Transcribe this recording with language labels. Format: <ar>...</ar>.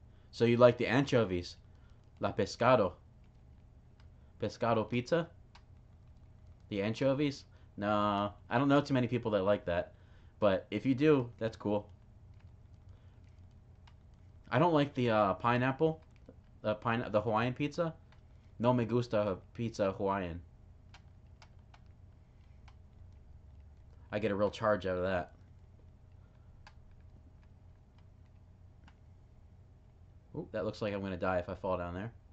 <en>So you like the anchovies.</en> <es>La pescado. Pescado pizza?</es> <en>The anchovies? No, I don't know too many people that like that. But if you do, that's cool. I don't like the pineapple, the Hawaiian pizza.</en> <es>No me gusta pizza Hawaiian.</es> <en>I get a real charge out of that. Ooh, that looks like I'm gonna die if I fall down there.</en>